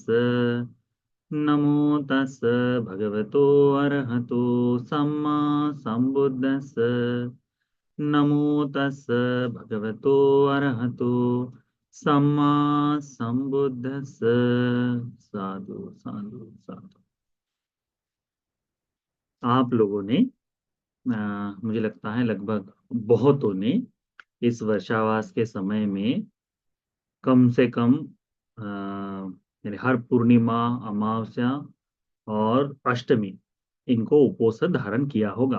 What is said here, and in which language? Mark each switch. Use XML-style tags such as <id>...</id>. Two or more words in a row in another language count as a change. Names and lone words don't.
<pi>नमो तस् भगवतो अरहतो सम्मा सम्बुद्धस्स। नमो तस् भगवतो अरहतो सम्मा सम्बुद्धस्स। साधु साधु साधु।</pi> <hi>आप लोगों ने मुझे लगता है लगभग बहुतों ने इस वर्षावास के समय में कम से कम यानी हर पूर्णिमा, अमावस्या और अष्टमी इनको उपोषण धारण किया होगा।</hi>